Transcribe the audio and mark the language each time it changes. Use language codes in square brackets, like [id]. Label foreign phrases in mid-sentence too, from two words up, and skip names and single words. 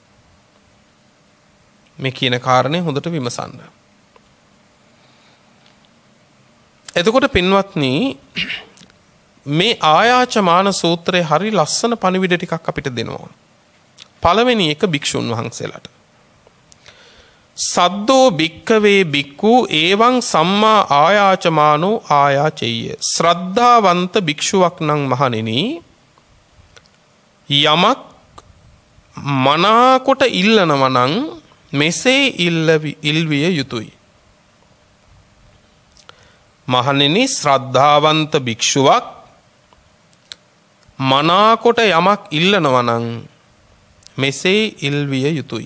[si] මේ කියන කාරණේ හොඳට විමසන්න. එතකොට පින්වත්නි මේ ආයාචමාන සූත්‍රයේ හරි ලස්සන පණිවිඩ ටිකක් අපිට දෙනවා. පළවෙනි එක භික්ෂුන් වහන්සේලාට. [pi] සද්දෝ භික්කවේ භික්ඛු එවං සම්මා ආයාචමානෝ ආයාචෙය්‍ය. [si] ශ්‍රද්ධාවන්ත භික්ෂුවක් නම් මහණෙනි යමක් මනාකොට ඉල්ලනවා නම් මෙසේ ඉල්විය යුතුයි. මහණෙනි ශ්‍රද්ධාවන්ත භික්ෂුවක් මනාකොට යමක් ඉල්ලනවා නම් මෙසේ ඉල්විය යුතුයි.